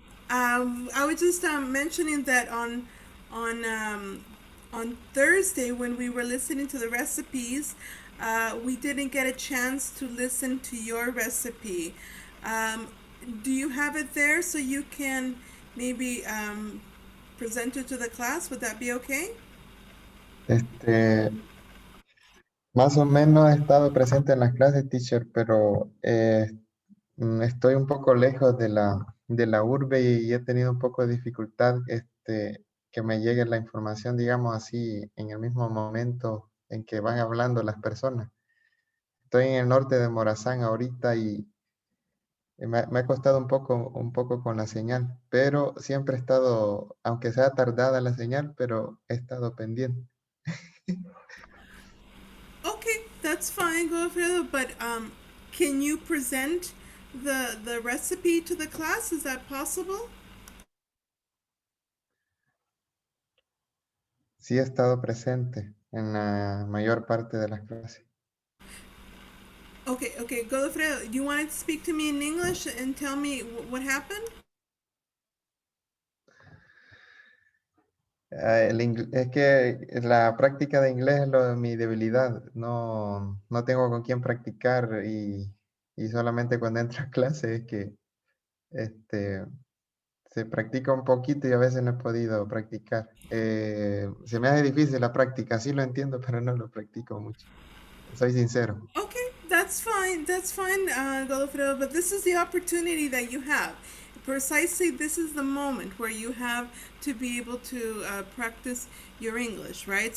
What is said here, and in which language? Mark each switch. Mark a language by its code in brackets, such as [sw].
[en] I was just mentioning that on on Thursday when we were listening to the recipes, we didn't get a chance to listen to your recipe. Um, do you have it there so you can maybe present it to the class? Would that be okay? [es] Este, más o menos he estado presente en las clases, teacher, pero estoy un poco lejos de la urbe y he tenido un poco de dificultad que me llegue la información, digamos así, en el mismo momento en que van hablando las personas. Estoy en el norte de Morazán ahorita y me ha costado un poco con la señal, pero siempre he estado, aunque sea tardada la señal, pero he estado pendiente. [en] Okay, that's fine, Godofredo. But can you present the recipe to the class? Is that possible? [es] Sí he estado presente en la mayor parte de las clases. [en] Okay, okay, Godofredo, you wanted to speak to me in English and tell me what happened? [es] Es que la práctica de inglés es mi debilidad. No tengo con quién practicar y solamente cuando entro a clase es que este, se practica un poquito y a veces no he podido practicar. Se me hace difícil la práctica, sí lo entiendo, pero no lo practico mucho. Soy sincero. [en] Okay, that's fine. That's fine, Godofredo. But this is the opportunity that you have. Precisely, this is the moment where you have to be able to practice your English, right?